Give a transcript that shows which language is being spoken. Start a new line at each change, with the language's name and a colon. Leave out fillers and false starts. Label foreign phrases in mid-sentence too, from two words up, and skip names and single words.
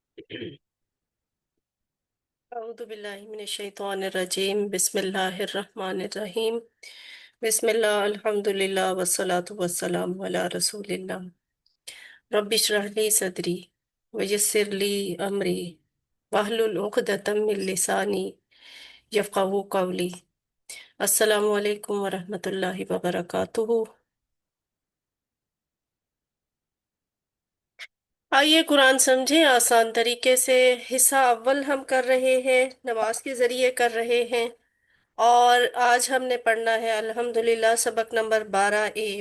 Arabic: أعوذ بالله من الشيطان الرجيم بسم الله الرحمن الرحيم بسم الله الحمد لله والصلاة والسلام على رسول الله رب اشرح لي صدري ويسر لي أمري واحلل عقدة من لساني يفقهوا قولي. السلام عليكم ورحمة الله وبركاته.
Hindi: आइए कुरान समझे आसान तरीके से। हिस्सा अव्वल हम कर रहे हैं, नमाज के जरिए कर रहे हैं। और आज हमने पढ़ना है अल्हम्दुलिल्लाह सबक नंबर 12A।